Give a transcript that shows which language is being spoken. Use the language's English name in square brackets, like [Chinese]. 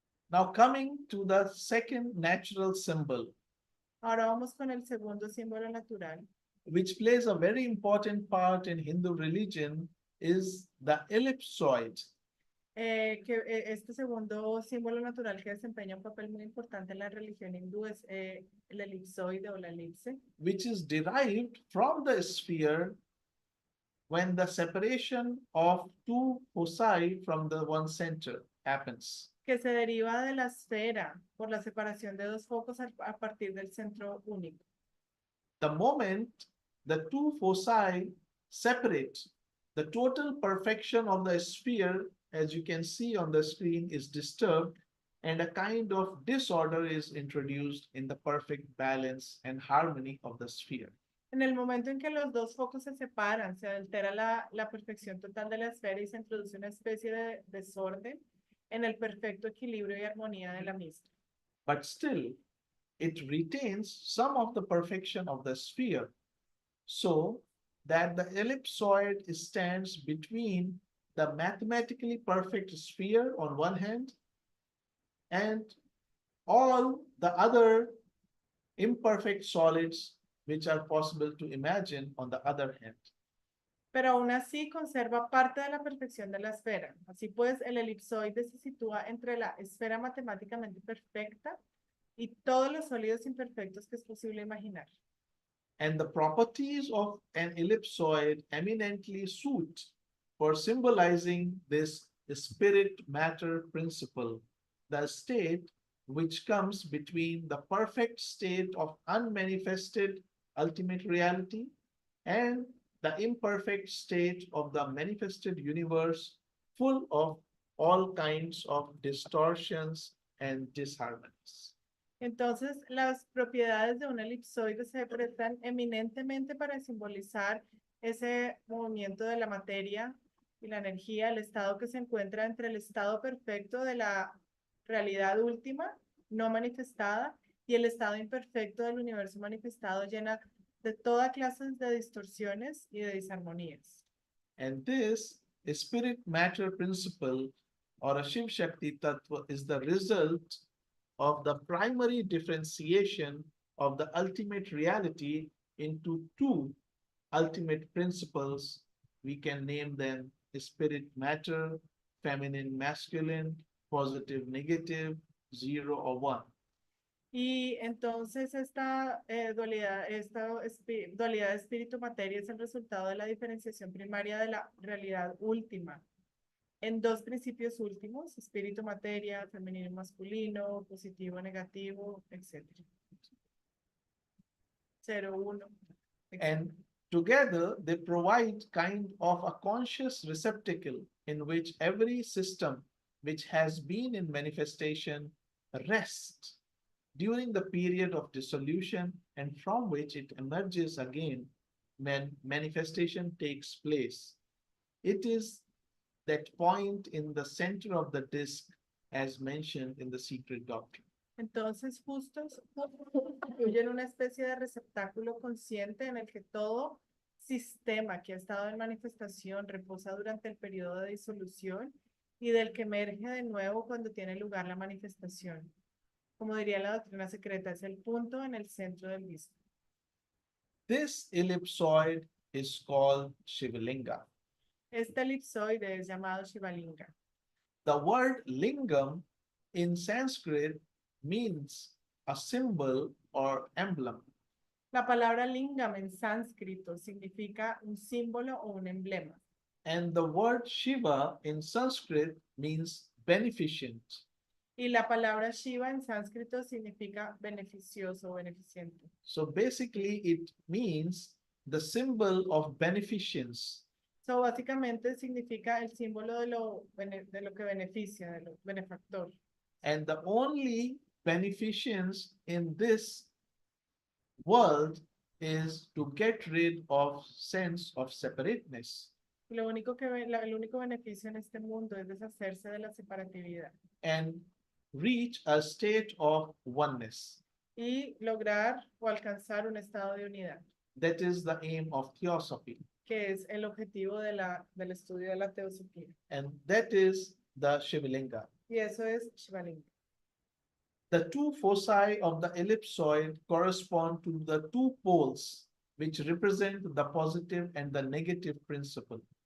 [English] Now coming to the second natural symbol, [Spanish] Ahora vamos con el segundo símbolo natural, [English] which plays a very important part in Hindu religion, is the ellipsoid. [Spanish] este segundo símbolo natural que desempeña un papel muy importante en la religión hindú es el elipsoide o la elipse, [English] Which is derived from the sphere when the separation of two foci from the one center happens. [Spanish] que se deriva de la esfera por la separación de dos focos a partir del centro único. [English] The moment the two foci separate, the total perfection of the sphere, as you can see on the screen, is disturbed, and a kind of disorder is introduced in the perfect balance and harmony of the sphere. [Spanish] En el momento en que los dos focos se separan, se altera la perfección total de la esfera y se introduce una especie de desorden en el perfecto equilibrio y armonía de la misma. [English] But still, it retains some of the perfection of the sphere, so that the ellipsoid stands between the mathematically perfect sphere on one hand and all the other imperfect solids which are possible to imagine on the other hand. [Spanish] Pero aún así conserva parte de la perfección de la esfera. Así pues, el elipsoide se sitúa entre la esfera matemáticamente perfecta y todos los sólidos imperfectos que es posible imaginar. [English] And the properties of an ellipsoid eminently suit for symbolizing this spirit matter principle, the state which comes between the perfect state of unmanifested ultimate reality and the imperfect state of the manifested universe, full of all kinds of distortions and disharmonies. [Spanish] Entonces, las propiedades de un elipsoide se prestan eminentemente para simbolizar ese movimiento de la materia y la energía, el estado que se encuentra entre el estado perfecto de la realidad última, no manifestada, y el estado imperfecto del universo manifestado, llena de toda clase de distorsiones y de disarmonías. [English] And this spirit matter principle or a Shiv Shakti Tattva is the result of the primary differentiation of the ultimate reality into two ultimate principles. We can name them spirit matter, feminine masculine, positive negative, zero or one. [Spanish] Y entonces dualidad de espíritu-materia es el resultado de la diferenciación primaria de la realidad última en dos principios últimos, espíritu-materia, femenino y masculino, positivo, negativo, etc. 0, 1. [English] And together they provide kind of a conscious receptacle in which every system which has been in manifestation rests during the period of dissolution and from which it emerges again when manifestation takes place. It is that point in the center of the disk as mentioned in the secret doctrine. [Spanish] Entonces, justos constituyen una especie de receptáculo consciente en el que todo sistema que ha estado en manifestación reposa durante el periodo de disolución y del que emerge de nuevo cuando tiene lugar la manifestación. Como diría la doctrina secreta, es el punto en el centro del disco. [English] This ellipsoid is called Shivalingam. [Spanish] Este elipsoide es llamado Shivalingam. [English] The word lingam in Sanskrit means a symbol or emblem. [Spanish] La palabra lingam en sánscrito significa un símbolo o un emblema. [English] And the word Shiva in Sanskrit means beneficent. [Spanish] Y la palabra Shiva en sánscrito significa beneficioso o beneficiente. [English] So basically, it means the symbol of beneficence. [Spanish] So, básicamente significa el símbolo de lo que beneficia, de lo benefactor. [English] And the only beneficence in this world is to get rid of sense of separateness [Spanish] Y lo único el único beneficio en este mundo es deshacerse de la separatividad [English] and reach a state of oneness. [Spanish] y lograr o alcanzar un estado de unidad, [English] That is the aim of theosophy. [Spanish] que es el objetivo del estudio de la teosofía. [English] And that is the Shivalinga. [Spanish] Y eso es Shivalingam. [English] The two foci of the ellipsoid correspond to the two poles which represent the positive and the negative principle.